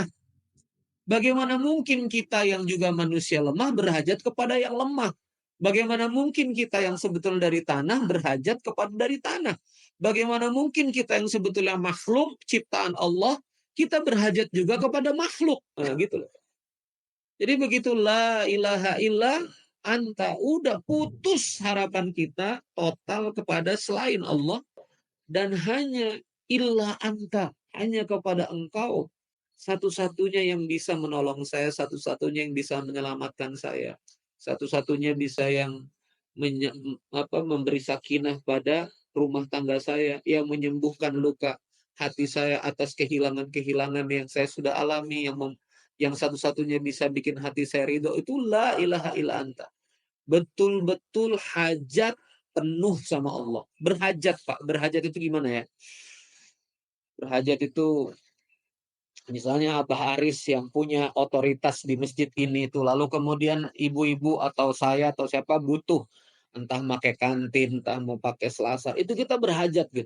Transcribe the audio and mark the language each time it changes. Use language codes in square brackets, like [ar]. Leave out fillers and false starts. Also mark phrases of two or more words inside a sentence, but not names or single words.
[id] Bagaimana mungkin kita yang juga manusia lemah berhajat kepada yang lemah? Bagaimana mungkin kita yang sebetulnya dari tanah berhajat kepada dari tanah? Bagaimana mungkin kita yang sebetulnya makhluk ciptaan Allah, kita berhajat juga kepada makhluk? Nah, gitu loh. Jadi begitu [ar] لا إله إلا أنت, [id] udah putus harapan kita total kepada selain Allah dan hanya [ar] إلا أنت, [id] hanya kepada engkau satu-satunya yang bisa menolong saya, satu-satunya yang bisa menyelamatkan saya, satu-satunya bisa yang memberi sakinah pada rumah tangga saya, yang menyembuhkan luka hati saya atas kehilangan-kehilangan yang saya sudah alami, yang satu-satunya bisa bikin hati saya ridho, itu [ar] لا إله إلا أنت. [id] Betul-betul hajat penuh sama Allah. Berhajat, Pak. Berhajat itu gimana ya? Berhajat itu misalnya Abah Aris yang punya otoritas di masjid ini itu, lalu kemudian ibu-ibu atau saya atau siapa butuh entah pakai kantin, entah mau pakai selasar, itu kita berhajat gitu.